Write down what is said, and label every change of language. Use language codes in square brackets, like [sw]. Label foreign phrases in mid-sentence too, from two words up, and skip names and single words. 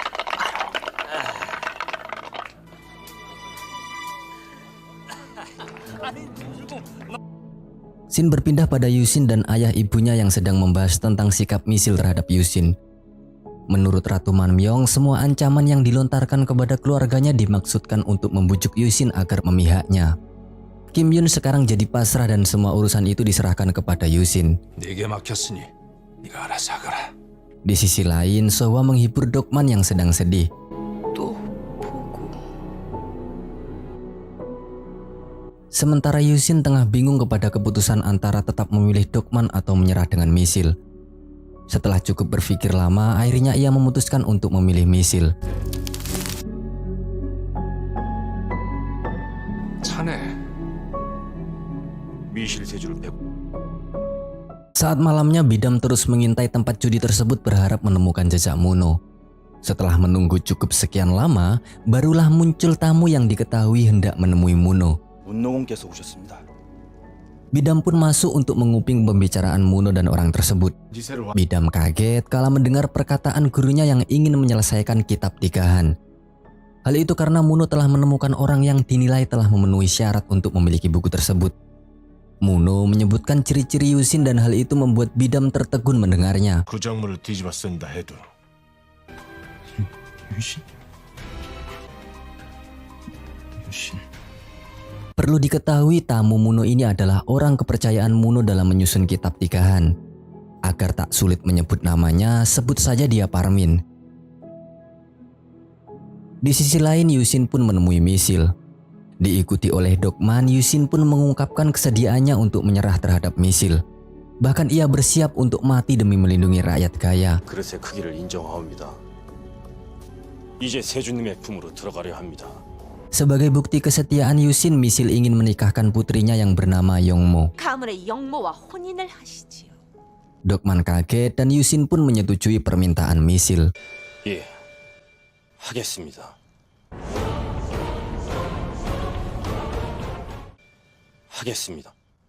[id] Shin berpindah pada Yusin dan ayah ibunya yang sedang membahas tentang sikap Misil terhadap Yusin. Menurut Ratu Manmyong, semua ancaman yang dilontarkan kepada keluarganya dimaksudkan untuk membujuk Yusin agar memihaknya. Kim Yun sekarang jadi pasrah dan semua urusan itu diserahkan kepada Yusin. [ko] 내게 맡겼으니 네가 알아서 하거라. [id] Di sisi lain, Sohwa menghibur Dokman yang sedang sedih. Sementara Yusin tengah bingung kepada keputusan antara tetap memilih Dokman atau menyerah dengan Misil. Setelah cukup berpikir lama, akhirnya ia memutuskan untuk memilih Misil. [ko] 자네 미실 세주를 배고 [id] Saat malamnya, Bidam terus mengintai tempat judi tersebut berharap menemukan jejak Muno. Setelah menunggu cukup sekian lama, barulah muncul tamu yang diketahui hendak menemui Muno. [ko] 문노공께서 오셨습니다. [id] Bidam pun masuk untuk menguping pembicaraan Muno dan orang tersebut. [ko] 지세를 [id] Bidam kaget kala mendengar perkataan gurunya yang ingin menyelesaikan kitab nikahan. Hal itu karena Muno telah menemukan orang yang dinilai telah memenuhi syarat untuk memiliki buku tersebut. Muno menyebutkan ciri-ciri Yusin dan hal itu membuat Bidam tertegun mendengarnya. [ko] 그 작물을 뒤집어 쓴다 해도 유신. [id] Perlu diketahui tamu Muno ini adalah orang kepercayaan Muno dalam menyusun kitab nikahan. Agar tak sulit menyebut namanya, sebut saja dia Parmin. Di sisi lain, Yusin pun menemui Misil. Diikuti oleh Dokman, Yusin pun mengungkapkan kesediaannya untuk menyerah terhadap Misil. Bahkan ia bersiap untuk mati demi melindungi rakyat kaya. [ko] 그릇의 크기를 인정하옵니다. 이제 세주님의 품으로 들어가려 합니다. [id] Sebagai bukti kesetiaan Yusin, Misil ingin menikahkan putrinya yang bernama Yongmo. [ko] 가문의 영모와 혼인을 하시지요. [id] Dokman kaget dan Yusin pun menyetujui permintaan Misil. [ko] 예, 하겠습니다. 하겠습니다.